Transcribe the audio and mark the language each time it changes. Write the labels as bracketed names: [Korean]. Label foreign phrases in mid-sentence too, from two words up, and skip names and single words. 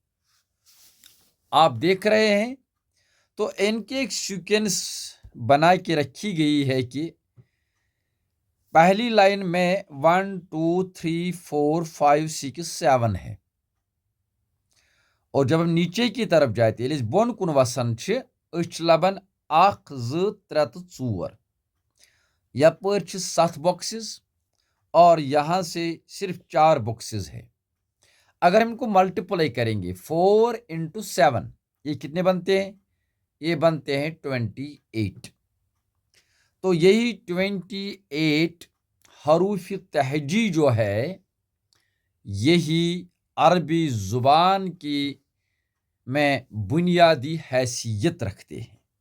[Urdu] آپ دیکھ رہے ہیں تو ان کے ایک سیکوینس بنا کے رکھی گئی ہے کہ پہلی لائن میں 1 2 3 4 5 6 7 ہے اور جب ہم نیچے کی طرف جاتے ہیں [Kashmiri] ییٚلہِ أسۍ بۄن کُن وسان چھِ أسۍ چھِ لبان 1 2 3 تہٕ 4 یپٲرۍ چھِ 7 بॉक्सेस [Urdu] اور یہاں سے صرف 4 بॉक्सेस ہے. اگر ہم ان کو ملٹیپلائی کریں گے 4 into 7 یہ کتنے بنتے ہیں؟ یہ بنتے ہیں 28. تو یہی 28 حروف تہجی جو ہے یہی عربی زبان کی میں بنیادی حیثیت رکھتے ہیں.